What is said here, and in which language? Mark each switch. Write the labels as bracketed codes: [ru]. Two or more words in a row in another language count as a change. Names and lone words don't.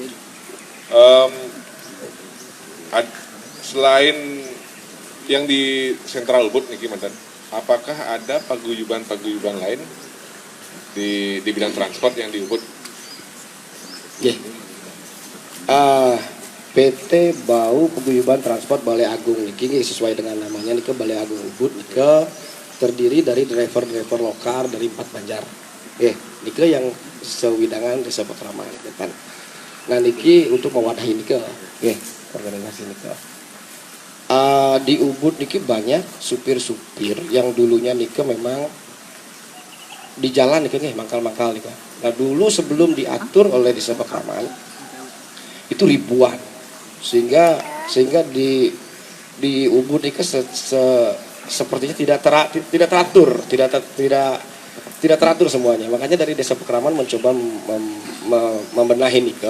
[id] Selain yang di Sentral Ubud nih mantan, apakah ada paguyuban lain di bidang transport yang di Ubud? PT Bau Paguyuban Transport Balai Agung niki sesuai dengan namanya niki Balai Agung Ubud niki terdiri dari driver lokal dari 4 banjar. Niki yang sewidangan Desa Pekraman kan. Nah niki untuk mewadahi niki organisasi niki. Di Ubud niki banyak supir-supir yang dulunya niki memang di jalan niki mangkal-mangkal niki. Nah dulu sebelum diatur oleh Desa Pekraman itu ribuan. Sehingga di Ubud itu sepertinya tidak teratur semuanya. Makanya dari Desa Pekraman mencoba membenahi nike.